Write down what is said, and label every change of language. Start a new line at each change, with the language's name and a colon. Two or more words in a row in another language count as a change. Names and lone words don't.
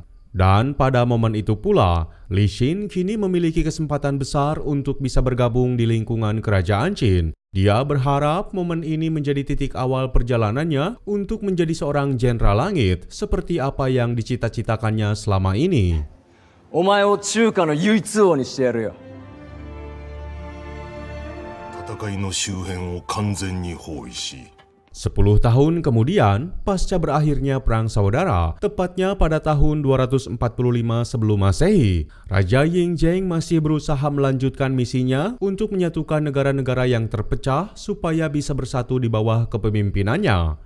Indonesian: Dan pada momen itu pula, Li Xin kini memiliki kesempatan besar untuk bisa bergabung di lingkungan kerajaan Qin. Dia berharap momen ini menjadi titik awal perjalanannya untuk menjadi seorang jenderal langit seperti apa yang dicita-citakannya selama ini.
Japanese: お前を中華の唯一王にしてやるよ。戦いの周辺を完全に包囲し、
Indonesian: 10 tahun kemudian, pasca berakhirnya Perang Saudara, tepatnya pada tahun 245 sebelum Masehi, Raja Yinzheng masih berusaha melanjutkan misinya untuk menyatukan negara-negara yang terpecah supaya bisa bersatu di bawah kepemimpinannya.